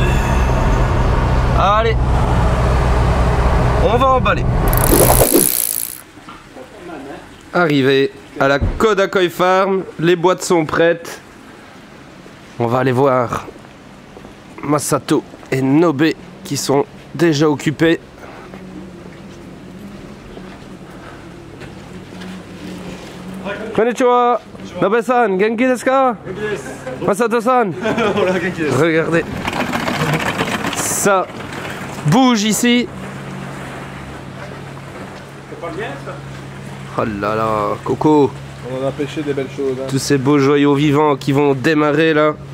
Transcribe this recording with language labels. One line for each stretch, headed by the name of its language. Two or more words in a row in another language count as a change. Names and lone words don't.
French: Allez, on va emballer. Arrivé à la Koda Koi Farm, les boîtes sont prêtes. On va aller voir Masato et Nobe qui sont déjà occupés.
Japanese: こんにちは、Nobeさん、元気ですか? Masato-san.
French: Regardez, ça bouge ici. C'est pas bien ça? Oh là là, Coco. On en a pêché des belles choses. Hein. Tous ces beaux joyaux vivants qui vont démarrer là.